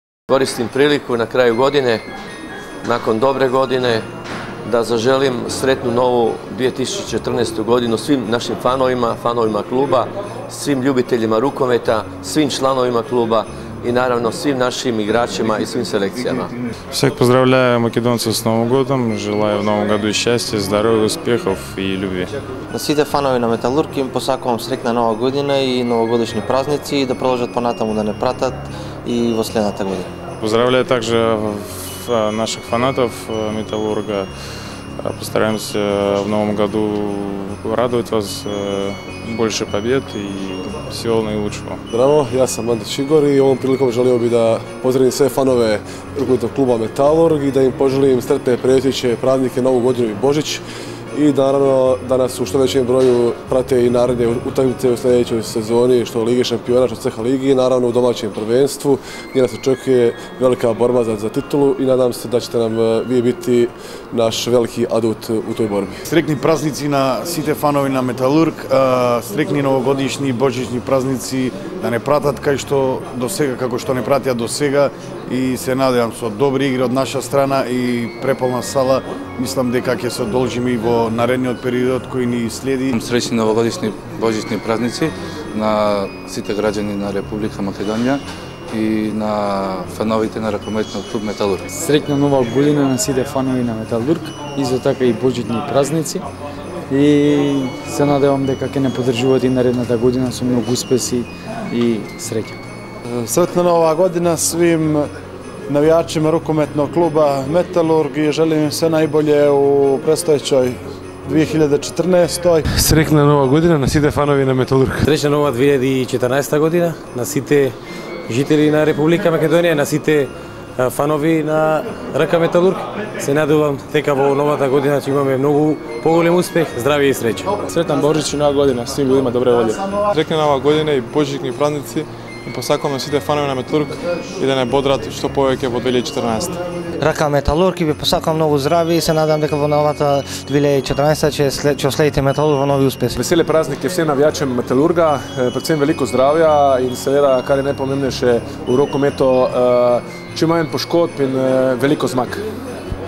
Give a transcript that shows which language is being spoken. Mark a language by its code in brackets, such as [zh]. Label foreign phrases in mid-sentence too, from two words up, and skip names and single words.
[hr] Koristim priliku na kraju godine, nakon dobre godine, da zaželim sretnu novu 2014. godinu svim našim fanovima kluba, svim ljubiteljima rukometa, svim članovima kluba i naravno svim našim igračima и svim selekcijama. [ru] Всех поздравляю македонцев с Новым годом, желаю в Новом году счастья, здоровья, успехов и любви. [mk] На сите фанови на Металург им посакувам среќна нова година и новогодишни празници и да продолжат понатаму да не пратат и во следната година. [ru] Поздравляю также наших фанатов Металлурга. Постараемся в новом году радовать вас, больше побед и всего наилучшего. [hr] Zdravo, ja sam Andrić Igor i ovom prilikom želio bih da pozdravim sve fanove rukometnog kluba Metallurg i da im poželim sretne predsjeće, praznike, Novu godinu i Božić i naravno da nas u što većem broju prate i naredne utakmice u sljedećoj sezoni, što Lige šampiona, što ceha ligi i naravno u domaćem prvenstvu gdje nas očekuje velika borba za titulu i nadam se da ćete nam vi biti naš veliki adut u toj borbi. [mk] Среќни празници на сите фанови на Металург, среќни новогодишни и божични празници да не пратат кај што до сега, како што не пратија до сега и се надевам со добри игри од наша страна и преполна сала. Мислам дека ќе се одолжиме и во наредниот период кој ни следи. Среќни новогодишни божични празници на сите граѓани на Република Македонија и на фановите на ракометниот клуб Металург. Среќна нова година на сите фанови на Металург, исто така и божични празници. И се надевам дека ќе не поддржуваат и наредната година со многу успеси и среќа. [hr] Sretna nova godina svim navijačima rukometnog kluba Metallurg i želim im sve najbolje u predstojećoj 2014. Sretna nova godina [mk] na сите фанови на Металург. Среќна нова 2014 година на сите жители на Република Македонија, на сите фанови на РК Металург. Се надевам дека во новата година ќе имаме многу поголем успех, здравје и среќа. [hr] Sretna Božić i nova godina svim ljudima dobre volje. Sretna nova godina [mk] и божични празници. И посакувам на сите фанови на Металург и да не бодрат што повеќе во 2014. РК Металург и ви посакувам многу здравје и се надам дека во новата 2014 ќе следите Металург во нови успеси. [sl] Vesele praznike vsem navijačem Metalurga, predvsem veliko zdravja in seveda, kar je najpomembnejše v rokometu, čim manj poškodb in veliko zmag.